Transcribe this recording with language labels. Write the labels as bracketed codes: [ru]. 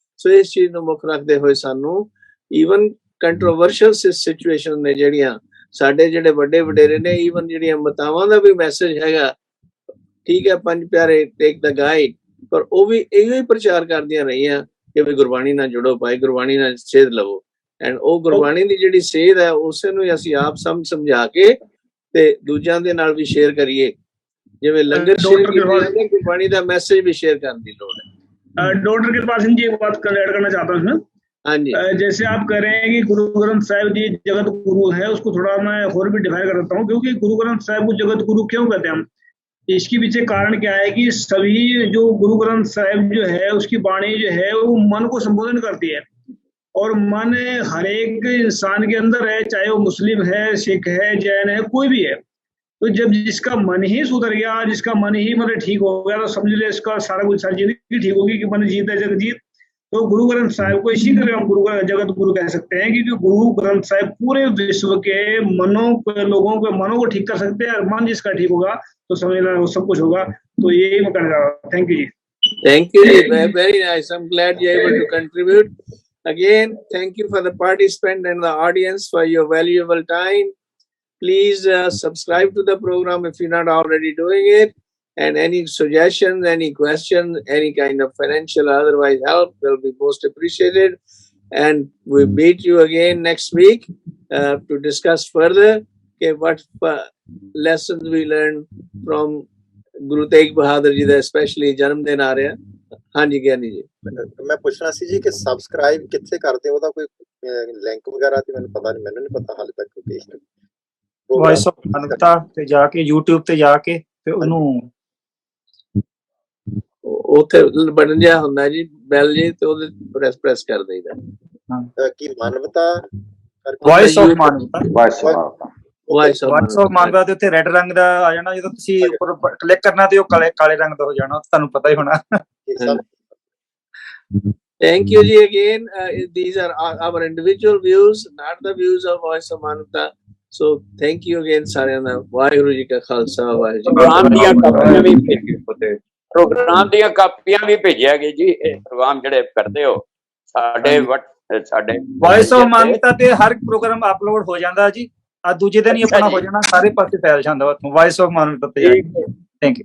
[pa] ਸੋ ਇਸ ਚੀਜ਼ ਨੂੰ ਮੁੱਖ ਰੱਖਦੇ ਹੋਏ ਸਾਨੂੰ ਈਵਨ ਕੰਟਰੋਵਰਸ਼ੀਅਲ ਸਿਚੁਏਸ਼ਨ ਨੇ ਜਿਹੜੀਆਂ ਸਾਡੇ ਜਿਹੜੇ ਵੱਡੇ ਵਡੇਰੇ ਨੇ, ਈਵਨ ਜਿਹੜੀਆਂ ਮਤਾਵਾਂ ਦਾ ਵੀ ਮੈਸੇਜ ਹੈਗਾ, ਠੀਕ ਹੈ, ਪੰਜ ਪਿਆਰੇ ਟੇਕ ਦਾ ਗਾਈਡ, ਪਰ ਉਹ ਵੀ ਇਹੋ ਹੀ ਪ੍ਰਚਾਰ ਕਰਦੀਆਂ ਰਹੀਆਂ ਕਿ ਵੀ ਗੁਰਬਾਣੀ ਨਾਲ ਜੁੜੋ ਭਾਈ, ਗੁਰਬਾਣੀ ਨਾਲ ਸੇਧ ਲਵੋ। ਐਂਡ ਉਹ ਗੁਰਬਾਣੀ ਦੀ ਜਿਹੜੀ ਸੇਧ ਹੈ ਉਸੇ ਨੂੰ ਅਸੀਂ ਆਪ ਸਮਝਾ ਕੇ ਤੇ ਦੂਜਿਆਂ ਦੇ ਨਾਲ ਵੀ ਸ਼ੇਅਰ ਕਰੀਏ, ਜਿਵੇਂ ਲੰਗਰ [hi] गुरबाणी का मैसेज भी शेयर करने की लोड़ है। डॉक्टर कृपाल सिंह जी एक बात ऐड करना चाहता हूँ। हाँ जी, जैसे आप कह रहे हैं कि गुरु ग्रंथ साहिब जी जगत गुरु है, उसको थोड़ा मैं और भी डिफाइन कर देता हूँ, क्योंकि गुरु ग्रंथ साहिब को जगत गुरु क्यों कहते हैं हम? इसके पीछे कारण क्या है कि सभी जो गुरु ग्रंथ साहिब जो है उसकी वाणी जो है वो मन को संबोधन करती है, और मन हर एक इंसान के अंदर है, चाहे वो मुस्लिम है, सिख है, जैन है, कोई भी है। तो जब जिसका मन ही सुधर गया, जिसका मन ही मतलब ठीक हो गया, तो समझ ले इसका सारा कुछ सारी जिंदगी ठीक होगी कि मन जीत है जगत जीत। तो गुरु ग्रंथ साहिब को इसी तरह हम जगत गुरु कह सकते हैं, क्योंकि गुरु ग्रंथ साहिब पूरे विश्व के लोगों के मनों को ठीक कर सकते हैं, और मन जिसका ठीक होगा तो समझ लेना वो सब कुछ होगा। तो यही मैं कहना चाह रहा हूँ। [en] Thank you जी। Thank you, very nice. I'm glad you're able to contribute. Again, thank you for the participant and the audience for your valuable time. Please subscribe to the program if you're not already doing it. And any suggestions, any questions, any kind of financial or otherwise help will be most appreciated. And we'll meet you again next week to discuss further what lessons we learned from Guru Tegh Bahadur ji, especially [pa] Janam Din aa ਰਿਹਾ। ਹਾਂਜੀ ਗਿਆਨੀ ਜੀ, ਮੈਂ ਪੁੱਛਣਾ ਸੀ ਜੀ ਕਿ subscribe ਕਿੱਥੇ ਕਰਦੇ ਹੋ, ਉਹਦਾ ਕੋਈ ਲਿੰਕ ਵਗੈਰਾ ਤੇ ਮੈਨੂੰ ਪਤਾ ਨਹੀਂ, ਮੈਨੂੰ ਨਹੀਂ ਪਤਾ ਹਾਲੇ ਤੱਕ ਕੋਈ ਵੌਇਸ ਆਫ ਮਾਨਵਤਾ ਤੇ ਜਾ ਕੇ YouTube ਤੇ ਜਾ ਕੇ ਤੇ ਉਹਨੂੰ ਉੱਥੇ ਬਟਨ ਜਿਹਾ ਹੁੰਦਾ ਜੀ ਬੈਲ ਜੀ, ਤੇ ਉਹਦੇ ਪ੍ਰੈਸ ਕਰ ਦੇਈਦਾ। ਕੀ ਮਾਨਵਤਾ ਵੌਇਸ ਆਫ ਮਾਨਵਤਾ, ਵੌਇਸ ਆਫ ਮਾਨਵਤਾ ਤੇ ਉੱਤੇ ਰੈੱਡ ਰੰਗ ਦਾ ਆ ਜਾਣਾ, ਜਦੋਂ ਤੁਸੀਂ ਉੱਪਰ ਕਲਿੱਕ ਕਰਨਾ ਤੇ ਉਹ ਕਾਲੇ ਰੰਗ ਦਾ ਹੋ ਜਾਣਾ, ਤੁਹਾਨੂੰ ਪਤਾ ਹੀ ਹੋਣਾ। [en] Thank you ji again. These are our individual views, not the views of Voice of Manavta. So thank you again [pa] ਸਾਰਿਆਂ ਦਾ। ਵਾਹਿਗੁਰੂ ਜੀ ਕਾ ਖਾਲਸਾ, ਵਾਹਿਗੁਰੂ ਜੀ ਕੀ ਫਤਿਹ। ਪ੍ਰੋਗਰਾਮ ਦੀਆਂ ਕਾਪੀਆਂ ਵੀ ਭੇਜਿਆ ਗਈ ਜੀ, ਇਹ ਪ੍ਰੋਗਰਾਮ ਜਿਹੜੇ ਕਰਦੇ ਹੋ ਸਾਡੇ ਵੌਇਸ ਆਫ ਮਾਨਵਤਾ ਤੇ ਹਰ ਪ੍ਰੋਗਰਾਮ ਅਪਲੋਡ ਹੋ ਜਾਂਦਾ ਜੀ, ਆ ਦੂਜੇ ਦਿਨ ਹੀ ਆਪਣਾ ਹੋ ਜਾਣਾ, ਸਾਰੇ ਪਾਸੇ ਫੈਲ ਜਾਂਦਾ ਉੱਥੋਂ ਵੌਇਸ ਆਫ ਮਾਨਵਤਾ ਤੇ। Thank you.